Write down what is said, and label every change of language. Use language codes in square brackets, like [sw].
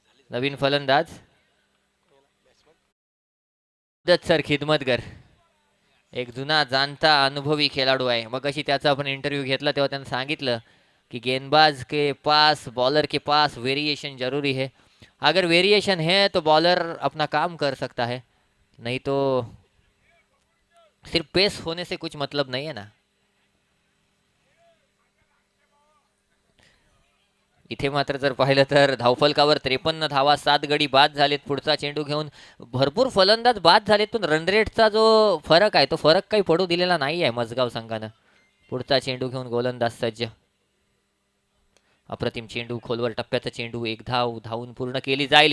[mr] नवीन फलंदाज सर खिदमतगर, एक जुना जाणता अनुभवी खेळाडू आहे. मग अशी त्याचा आपण इंटरव्ह्यू घेतला तेव्हा त्यांनी सांगितलं की [hi] गेंदबाज के पास, बॉलर के पास वेरिएशन जरूरी है. अगर वेरिएशन है तो बॉलर अपना काम कर सकता है, नहीं तो सिर्फ पेस होने से कुछ मतलब नहीं है ना. [mr] इथे मात्र जर पाहिलं तर धावफलकावर 53 धावा, 7 गडी बाद झालेत. पुढचा चेंडू घेऊन भरपूर फलंदाज बाद झालेत, पण रन रेटचा जो फरक आहे तो फरक काही पडू दिलेला नाही आहे मजगाव संघानं. पुढचा चेंडू घेऊन गोलंदाज सज्ज. अप्रतिम चेंडू, खोलवर टप्प्याचा चेंडू, एक धाव धावून पूर्ण केली जाईल.